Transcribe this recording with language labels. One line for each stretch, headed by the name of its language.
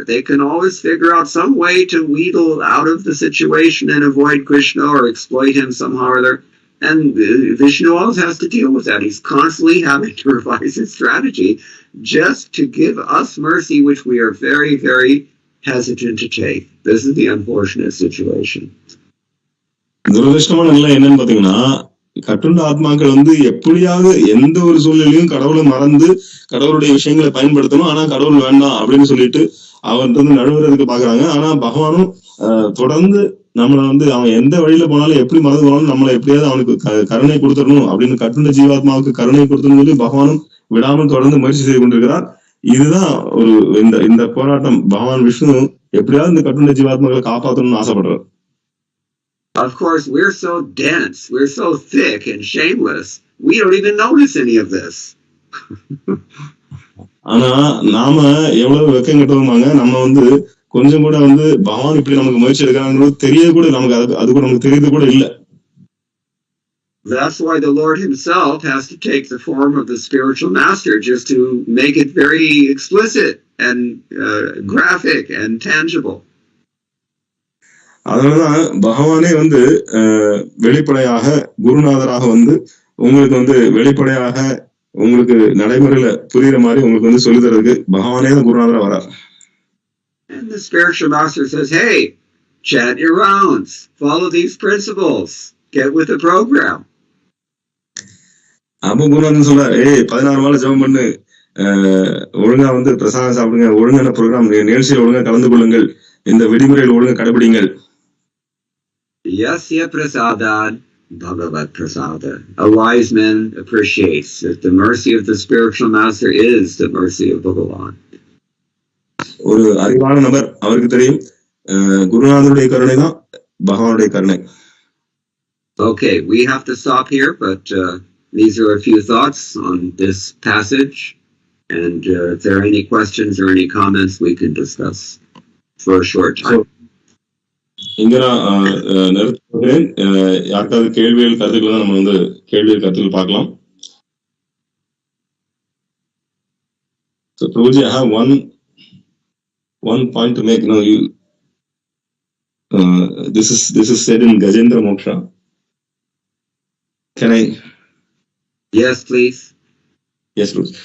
English: They can always figure out some way to wheedle out of the situation and avoid Krishna or exploit him somehow or other. And Vishnu always has to deal with that. He's constantly having to revise his strategy just to give us mercy, which we are very, very hesitant to take. This is the unfortunate situation.
Tamil: துரதிருஷ்டமான நிலை என்னன்னு பாத்தீங்கன்னா, கட்டுண்ட ஆத்மாக்கள் வந்து எப்படியாவது எந்த ஒரு சூழ்நிலையும் கடவுளை மறந்து கடவுளுடைய விஷயங்களை பயன்படுத்தணும், ஆனா கடவுள் வேண்டாம் அப்படின்னு சொல்லிட்டு அவர் வந்து நழுவுறதுக்கு பாக்குறாங்க. ஆனா பகவானும் தொடர்ந்து நம்மளை வந்து அவன் எந்த வழியில போனாலும் எப்படி மறந்து போனாலும் நம்மளை எப்படியாவது அவனுக்கு கருணை கொடுத்துடணும் அப்படின்னு கட்டுண்ட ஜீவாத்மாவுக்கு கருணை கொடுத்தணும் சொல்லி பகவானும் விடாமல் தொடர்ந்து முயற்சி செய்து கொண்டிருக்கிறார். இதுதான் ஒரு இந்த போராட்டம். பகவான் விஷ்ணு எப்படியாவது இந்த கட்டுண்ட ஜீவாத்மாக்களை காப்பாற்றணும்னு ஆசைப்படுறார்.
English: Of course, we're so dense, we're so thick and shameless, we don't even notice any of this.
Tamil: ஆனா நாம எவ்வளவு வெக்கம் கட்டுவோமாங்க, நம்ம வந்து கொஞ்சம் கூட வந்து பகவான் இப்படி நமக்கு முயற்சி எடுக்கிறாங்கிறது தெரிய கூட நமக்கு அது கூட நமக்கு தெரியுது கூட இல்ல.
English: That's why the Lord himself has to take the form of the spiritual master, just to make it very explicit and graphic and tangible.
Tamil: அதனாலதான் பகவானே வந்து வெளிப்படையாக குருநாதராக வந்து உங்களுக்கு வந்து வெளிப்படையாக உங்களுக்கு நடைமுறையில புரியுற மாதிரி உங்களுக்கு வந்து சொல்லி தரதுக்கு பகவானே தான் குருநாதரா வரார்.
English: And the spiritual master says, hey, chant your rounds, follow these principles, get with the program.
Tamil: அப்ப குருநாதன் சொல்றாரு, 16 மாலை ஜெபம் பண்ணு, ஒழுங்கா வந்து பிரசாதம் சாப்பிடுங்க, ஒழுங்கான ப்ரோக்ராம் நிகழ்ச்சியில் ஒழுங்கா கலந்து கொள்ளுங்கள், இந்த விதிமுறைகள் ஒழுங்கா கடைபிடிங்கள்.
Sanskrit: Yasya prasadad Bhagavat prasada.
English: A wise man appreciates that the mercy of the spiritual master is the mercy of Bhagavan.
Tamil: ஒரு அறிவான நபர் அவருக்கு தெரியும் குருநாதருடைய கருணை தான் பகவானுடைய கருணை.
English: Okay, we have to stop here, but these are a few thoughts on this passage, and if there are any questions or any comments, we can discuss for a short time.
Tamil: இங்க நான் நிறுத்துகிறேன். யாருக்காவது கேள்விகள் கருத்துக்கள் தான் நம்ம வந்து கேள்விகள் கருத்துக்கள் பார்க்கலாம்.
English: So Prabhuji, I have one point to make. this is said in Gajendra Moksha. Can I? Yes, please. Yes, Bruce.